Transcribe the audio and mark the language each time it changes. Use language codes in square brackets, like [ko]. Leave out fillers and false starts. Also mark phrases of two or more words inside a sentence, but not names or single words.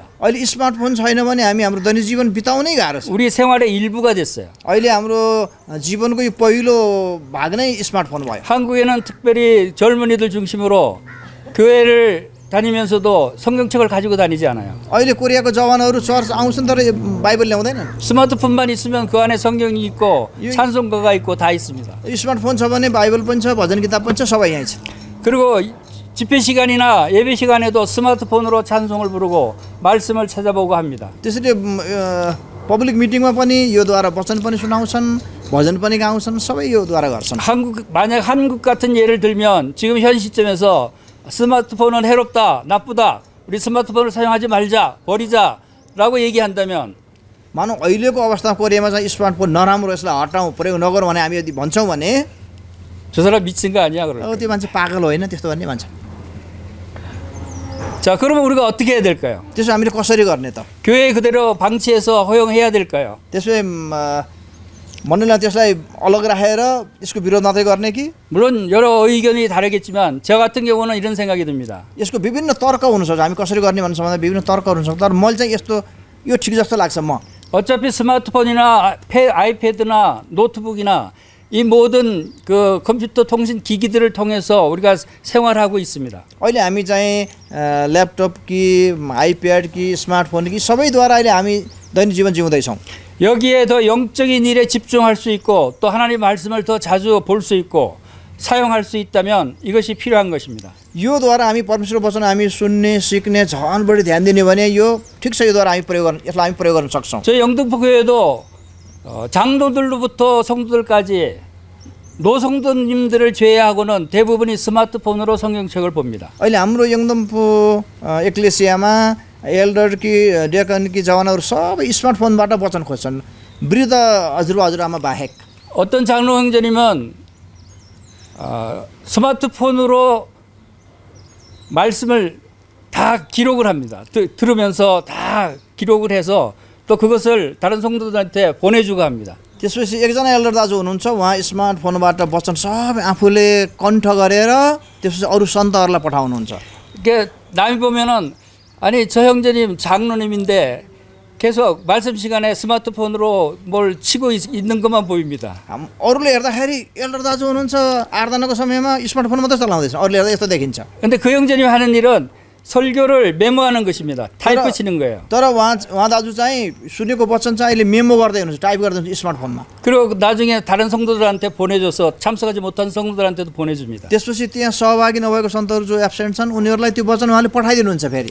[ne] अहिले स्मार्टफोन छैन भने हामी हाम्रो दैनिक जीवन बिताउनै गाह्रो छ। [ko] 우리 생활의 일부가 됐어요. [ne] अहिले हाम्रो जीवनको यो पहिलो भाग नै स्मार्टफोन भयो। [ko] 한국에는 특별히 젊은이들 중심으로 교회를 다니면서도 성경책을 가지고 다니지 않아요. [ne] अहिले कोरियाको जवानहरू चर्च आउँछन् तर बाइबल ल्याउँदैनन्। [ko] 스마트폰만 있으면 그 안에 성경이 있고 찬송가가 있고 다 있습니다. [ne] स्मार्टफोन छ भने बाइबल पनि छ, भजन किताब पनि छ, सबै यहीँ छ। [ko] 그리고 집회 시간이나 예배 시간에도 스마트폰으로 찬송을 부르고 말씀을 찾아보고 합니다. [ne] त्यसरी [en] public meeting [ne] पनि योद्वारा वचन पनि सुनाउँछन्, भजन पनि गाउँछन्, सबै योद्वारा गर्छन्। [ko] 만약 한국 같은 예를 들면 지금 현 시점에서 스마트폰은 해롭다, 나쁘다, 우리 스마트폰을 사용하지 말자, 버리자라고 얘기한다면 [ne] मानौ अहिलेको अवस्थामा कोरियामा चाहिँ स्मार्टफोन नराम्रो यसलाई हटाउँ प्रयोग नगरौँ भने हामी यदि भन्छौँ भने [ko] 저 사람 미친 거 아니야 그럴. [ne] त्यो मान्छे पागल होइन त्यस्तो भन्ने भन्छ। [ko] 자, 그러면 우리가 어떻게 해야 될까요? [ne] त्यसो हामीले कसरी गर्ने त? [ko] 교회 그대로 방치해서 허용해야 될까요? [ne] त्यसो मण्डलीलाई त्यसलाई अलग राखेर यसको विरोध मात्रै गर्ने कि? [ko] 물론 여러 의견이 다르겠지만 저 같은 경우는 이런 생각이 듭니다. [ne] यसको विभिन्न तर्क हुनसक्छ, हामी कसरी गर्ने भन्ने सम्बन्धमा विभिन्न तर्कहरू हुनसक्छ। तर मैले चाहिँ यस्तो यो ठिक जस्तो लाग्छ म। [ko] 어차피 스마트폰이나 아이패드나 노트북이나 이 모든 그 컴퓨터 통신 기기들을 통해서 우리가 생활하고 있습니다. [ne] अहिले हामी चाहिँ ल्यापटप कि आइप्याड कि स्मार्टफोन कि सबैद्वारा अहिले हामी दैनिक जीवन जिउँदैछौँ। [ko] 여기에 더 영적인 일에 집중할 수 있고 또 하나님 말씀을 더 자주 볼 수 있고 사용할 수 있다면 이것이 필요한 것입니다. [ne] योद्वारा हामी परमेश्वरको वचन हामी सुन्ने सिक्ने झन् बढी ध्यान दिने भने यो ठिक छ। योद्वारा यसलाई हामी प्रयोग गर्न सक्छौँ। [ko] 저희 영등포 교회도 장로들로부터 성도들까지 노성도님들을 제외하고는 대부분이 스마트폰으로 성경책을 봅니다. [ne] अहिले हाम्रो यङदम्फू एक्लेसियामा एल्डर कि डियाकन कि जवानहरू सबै स्मार्टफोनबाट वचन खोज्छन्, वृद्ध हजुरआमा बाहेक। [ko] 어떤 장로 형제님은 스마트폰으로 말씀을 다 기록을 합니다. 들으면서 다 기록을 해서 또 그것을 다른 성도들한테 보내주고 합니다. [ne] त्यसपछि एकजना एल्डर दाजु हुनुहुन्छ, उहाँ स्मार्टफोनबाट वचन सबै आफूले कण्ठ गरेर त्यसपछि अरू सन्तहरूलाई पठाउनुहुन्छ। [ko] 이게 남이 보면은 아니 저 형제님 장로님인데 계속 말씀 시간에 스마트폰으로 뭘 치고 있는 것만 보입니다. [ne] अरूले हेर्दाखेरि एल्डर दाजु हुनुहुन्छ आराधनाको समयमा स्मार्टफोन मात्रै चलाउँदैछ, अरूले हेर्दा यस्तो देखिन्छ। [ko] 근데 그 형제님 하는 일은 설교를 메모하는 것입니다. 타이프 치는 거예요. [ne] तर उहाँ दाजु चाहिँ सुनेको वचन चाहिँ अहिले मेमो गर्दै हुनुहुन्छ, टाइप गर्दै हुनुहुन्छ स्मार्टफोनमा। [ko] 그리고 나중에 다른 성도들한테 보내줘서 참석하지 못한 성도들한테도 보내줍니다. [ne] त्यसपछि त्यहाँ सहभागी नभएको सन्तहरू जो एब्सेन्ट छन् उनीहरूलाई त्यो वचन उहाँले पठाइदिनुहुन्छ फेरि।